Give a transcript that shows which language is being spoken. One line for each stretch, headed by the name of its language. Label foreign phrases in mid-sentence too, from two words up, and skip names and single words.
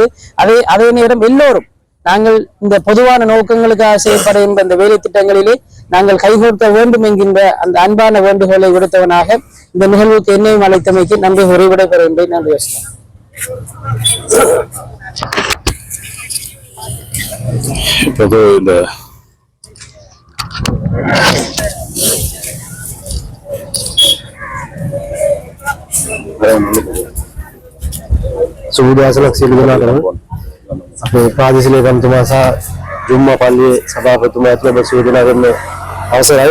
Tamil: அதே நேரம் எல்லோரும் நாங்கள் இந்த பொதுவான நோக்கங்களுக்காக செயல்படுகின்ற இந்த வேலை திட்டங்களிலே நாங்கள் கைகோர்க்க வேண்டும் என்கின்ற அந்த அன்பான வேண்டுகோளை விடுத்தவனாக இந்த நிகழ்வுக்கு என்னையும் அழைத்தமைக்கு நன்றி உரைவிட பெறுகின்றேன். நன்றி. இப்போது இந்த
Sinhala: සුබදවසක් සියලු දෙනාටම අපේ ප්‍රාදේශීය ලේකම්තුමා සහ ජුම්මා පල්ලියේ සභාපතිතුමා ඇතුළු ඔබ සියලු දෙනාටම අවසරයි.